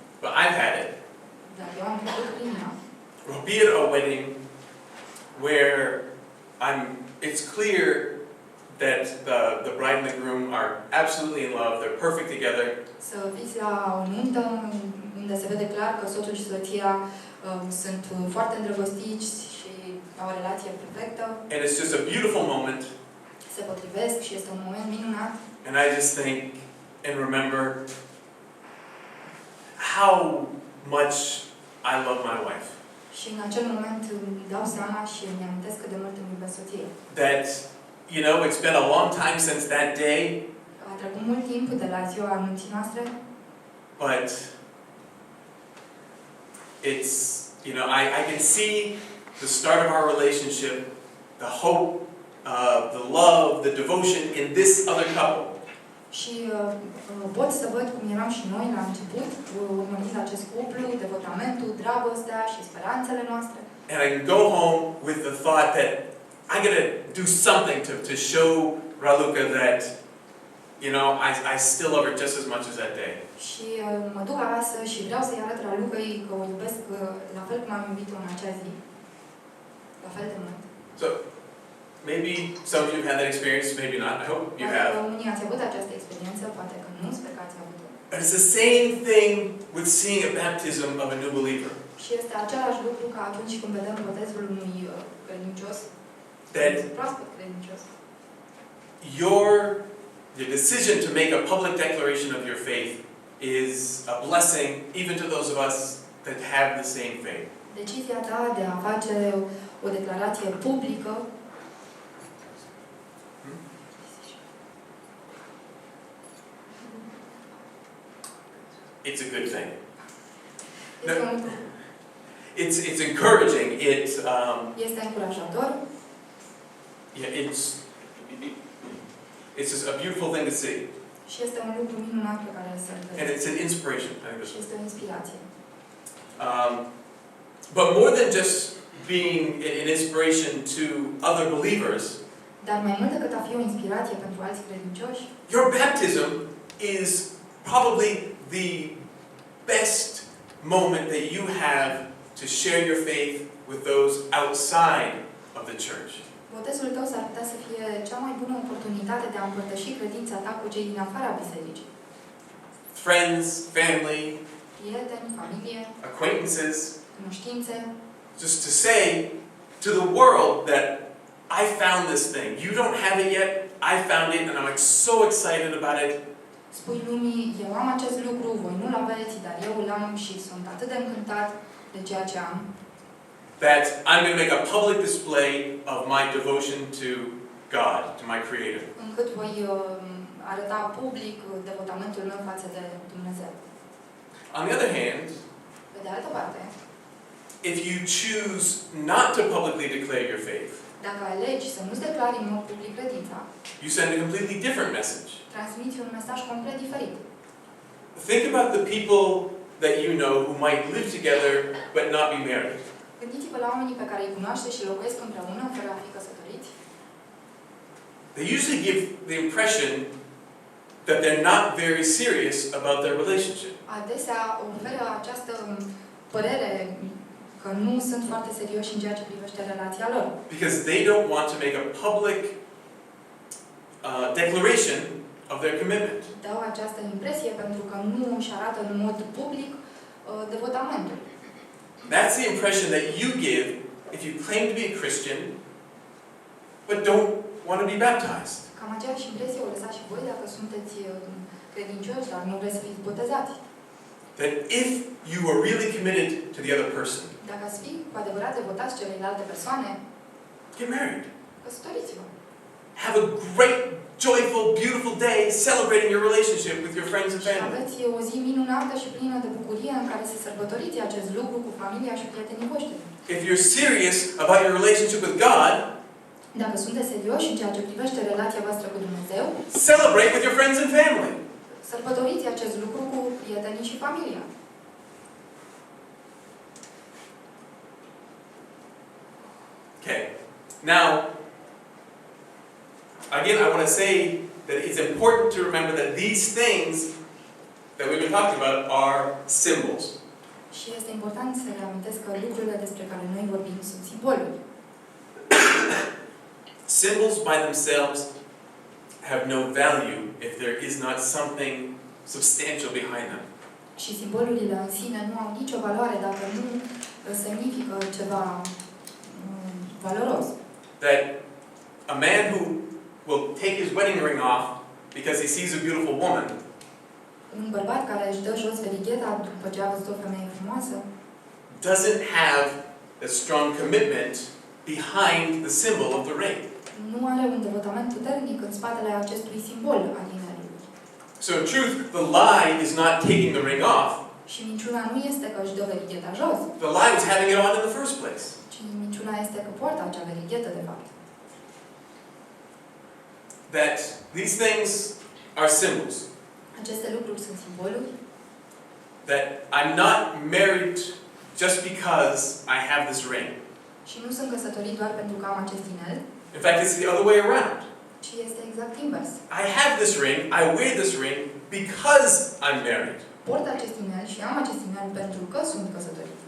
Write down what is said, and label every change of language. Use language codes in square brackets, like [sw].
[en] but I've had it. [ro] dar eu am trecut prin ea. [en] Or be at a wedding where it's clear that the bride and the groom are absolutely in love, they're perfect together. [ro] Să fiți la o nuntă unde se vede clar că soțul și soția sunt foarte îndrăgostiți și la o relație perfectă, [en] and it's just a beautiful moment, [ro] se potrivesc și este un moment minunat. [en] and I just think and remember how much I love my wife. [ro] Și în acel moment îmi dau seama și îmi amintesc cât de mult îmi iubesc soția. [en] That, you know, it's been a long time since that day, [ro] A trecut mult timp de la ziua anunții noastre, [en] but it's, you know, I can see the start of our relationship, the hope, the love, the devotion in this other couple. [ro] și pot să văd cum eram și noi la început, urmărind acest cuplu, devotamentul, dragostea și speranțele noastre. [en] And I can go home with the thought that I gotta do something to show Raluca that, you know, I still love her just as much as that day. [ro] Și mă duc acasă și vreau să-i arăt la Lucăi că o iubesc la fel cum am iubit-o în acea zi. La fel de mult. [en] So, maybe some of you have had that experience, maybe not. I hope you [ro] Poate că [en] have. [ro] unii ați avut această experiență, poate că nu, sper că ați avut-o. [en] But it's the same thing with seeing a baptism of a new believer. [ro] Și este același lucru ca atunci când vedem botezul unui credincios, [en] That [ro] proaspăt credincios. [en] your decision to make a public declaration of your faith is a blessing even to those of us that have the same faith. [ro] Decizia ta de a face o declarație publică [en] It's a good thing. [ro] este un lucru. [en] It's encouraging. [ro] Este încurajator. [en] Yeah, it's just a beautiful thing to see. [ro] Și este un lucru minunat pe care să-l [en] And [ro] vezi. [en] it's an inspiration. I think [ro] Și este o inspirație. [en] but more than just being an inspiration to other believers, [ro] Dar mai mult decât a fi o inspirație pentru alți credincioși, [en] your baptism is probably the best moment that you have to share your faith with those outside of the church. [ro] botezul tău s-ar putea să fie cea mai bună oportunitate de a împărtăși credința ta cu cei din afara bisericii. [en] Friends, family, [ro] Prieteni, familie, [en] acquaintances, [ro] cunoștințe. [en] just to say to the world that I found this thing. You don't have it yet. I found it and I'm like so excited about it. [ro] Spui lumii, eu am acest lucru, voi nu-l aveți, dar eu îl am și sunt atât de încântat de ceea ce am. [en] That I'm going to make a public display of my devotion to God, to my Creator. [ro] Încât voi arăta public devotamentul meu față de Dumnezeu. [en] On the other hand, [ro] Pe de altă parte, [en] if you choose not to publicly declare your faith, [ro] dacă alegi să nu-ți declari în mod public credința, [en] you send a completely different message. [ro] transmiți un mesaj complet diferit. [en] Think about the people that you know who might live together but not be married. [ro] Gândiți-vă la oamenii pe care îi cunoașteți și locuiesc împreună fără a fi căsătoriți. [en] They usually give the impression that they're not very serious about their relationship. [ro] Adesea oferă această părere că nu sunt foarte serioși în ceea ce privește relația lor. [en] Because they don't want to make a public declaration of their commitment. [ro] Dau această impresie pentru că nu își arată în mod public devotamentul. [en] That's the impression that you give if you claim to be a Christian but don't want to be baptized. [ro] Cam aceeași impresie o lăsați și voi dacă sunteți credincioși, dar nu vreți să fiți botezați. [en] That if you are really committed to the other person, [ro] Dacă ați fi cu adevărat devotați celelalte persoane, [en] get married. [ro] căsătoriți-vă. [en] Have a great, joyful, beautiful day celebrating your relationship with your friends and [ro] Și [en] family. [ro] aveți o zi minunată și plină de bucurie în care să sărbătoriți acest lucru cu familia și prietenii voștri. [en] If you're serious about your relationship with God, [ro] Dacă sunteți serioși în ceea ce privește relația voastră cu Dumnezeu, [en] celebrate with your friends and family. [ro] sărbătoriți acest lucru cu prietenii și familia. [en] Okay. Now, again, I want to say that it's important to remember that these things that we've been talking about are symbols. [ro] Și este important să reamintesc că lucrurile despre care noi vorbim sunt simboluri. [en] Symbols by themselves have no value if there is not something substantial behind them. [ro] Și simbolurile în sine nu au nicio valoare dacă nu semnifică ceva valoros. [en] That a man who will take his wedding ring off because he sees a beautiful woman [ro] Un bărbat care își dă jos verigheta după ce a văzut o femeie frumoasă [en] doesn't have a strong commitment behind the symbol of the ring. [ro] nu are un devotament puternic în spatele acestui simbol al inelului. [en] So in truth, the lie is not taking the ring off. [ro] Și minciuna nu este că își dă verigheta jos, [en] The lie was having it on in the first place. [ro] ci minciuna este că poartă acea verighetă, de fapt. [en] That these things are symbols. [ro] Aceste lucruri sunt simboluri. [en] That I'm not married just because I have this ring. [ro] Și nu sunt căsătorit doar pentru că am acest inel, [en] In fact, it's the other way around. [ro] ci este exact invers. [en] I have this ring, I wear this ring because I'm married. [ro] Port acest inel și am acest inel pentru că sunt căsătorit.